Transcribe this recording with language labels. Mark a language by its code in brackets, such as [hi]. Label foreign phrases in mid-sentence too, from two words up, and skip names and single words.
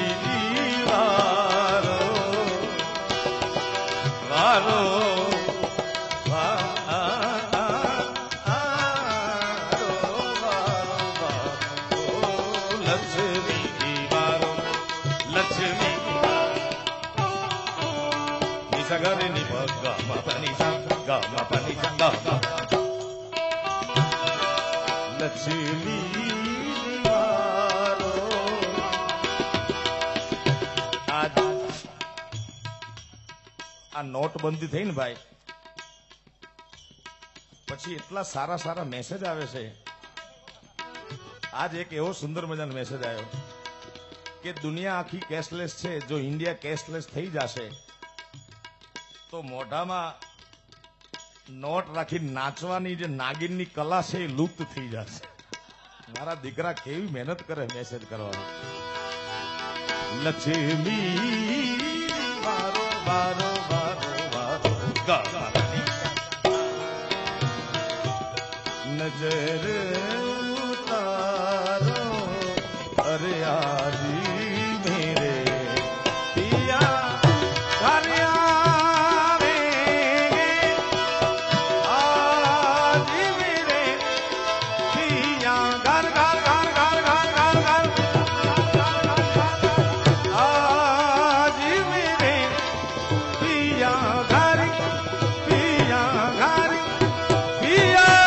[gu] વારો વારો લક્ષ્મી વારો લક્ષ્મી निसा गरे नि गा मा पनि सा गा मा पनि सा गा લક્ષ્મી આ નોટબંદી થઈ ને ભાઈ પછી એટલા સારા સારા મેસેજ આવે છે આજ એક એવો સુંદર મજાનો મેસેજ આવ્યો કે દુનિયા આખી કેશલેસ છે જો ઇન્ડિયા કેશલેસ થઈ જશે તો મોઢામાં નોટ રાખી નાચવાની જે નાગિનની કલા છે એ લુપ્ત થઈ જશે મારા દીકરા કેવી મહેનત કરે મેસેજ કરવાનો લક્ષ્મી વારો વારો [hi] नजर उतारो अरे आजी मेरे पिया घर आवेंगे आजी मेरे पिया घर घर घर घर घर घर घर आजी मेरे पिया घर पिया घर पिया